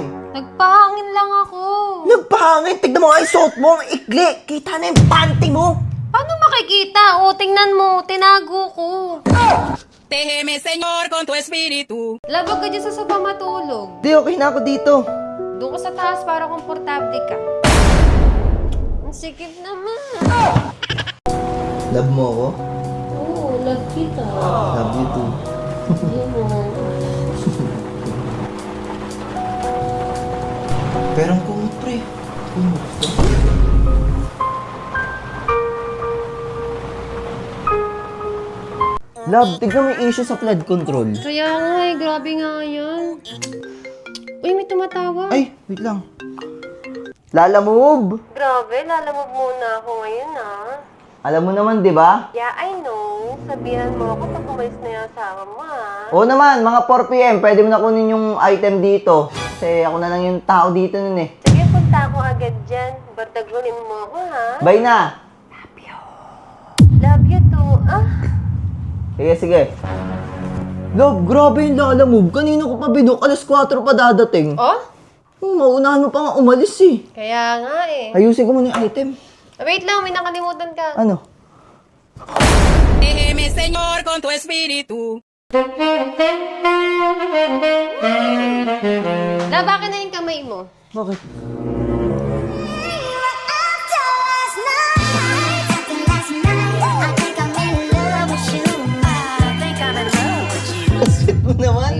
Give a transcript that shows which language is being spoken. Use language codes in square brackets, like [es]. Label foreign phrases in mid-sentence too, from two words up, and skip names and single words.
[tl] Nagpahangin lang ako. Nagpahangin! Tignan mo nga yung suot mo! Ang ikli! Kita na yung panty mo! Paano makikita? O, tingnan mo. Tinago ko. [es] Tégeme, Señor, con tu espíritu. [tl] Labag ka dyan sa sofa matulog. Di, okay na ako dito. Doon ka sa taas para komportable ka. Ang sikip naman. Love mo ako? Oo, love kita. [en] Love you too. [tl] Pero ang kumot, pre. Kumot ka. Love, tignan mo yung issue sa flood control. Kaya nga eh, grabe nga yan. Uy, may tumatawa. Ay, wait lang. Lala move! Grabe, lalamog muna ako ngayon ah. Alam mo naman, di ba? [en] Yeah, I know. [tl] Sabihan mo ako pag umalis na yung asawa mo ah. Oo naman, mga 4 PM, pwede mo na kunin yung item dito. Kasi ako na lang yung tao dito nun eh. Sige, punta ako agad dyan. Bardagulin mo ako ha. Bye na! [en] Love you too. Ah, [tl] Sige, sige. Love, grabe yung Lala move. Kanina ko pa binuk, alas 4 pa dadating. oh? Maunahan mo pa nga umalis eh. Kaya nga eh. Ayusin ko muna yung item. Wait lang, may nakalimutan ka. Ano? [es] Tégeme, Señor, con tu espíritu. [tl] Labakin na yung kamay mo. Bakit? Sweet mo naman.